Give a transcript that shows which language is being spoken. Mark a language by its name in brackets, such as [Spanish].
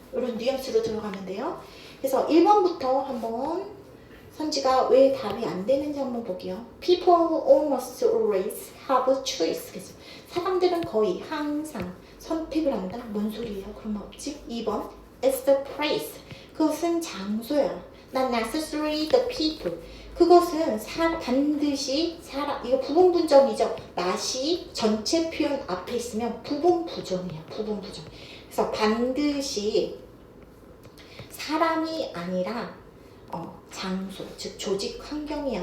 [Korean] 이런 뉘앙스로 들어가면 돼요. 그래서 1번부터 한번 선지가 왜 답이 안 되는지 한번 볼게요. [English] People almost always have a choice. [Korean] 그래서 사람들은 거의 항상 선택을 한다. 뭔 소리예요? 그러면 없지? 2번 [English] It's the place. [Korean] 그것은 장소야. [English] Not necessarily the people. [Korean] 그것은 반드시 이거 부분분정이죠. not이 전체 표현 앞에 있으면 부분부정이야. 부분부정. 그래서 반드시 사람이 아니라 장소, 즉 조직 환경이야.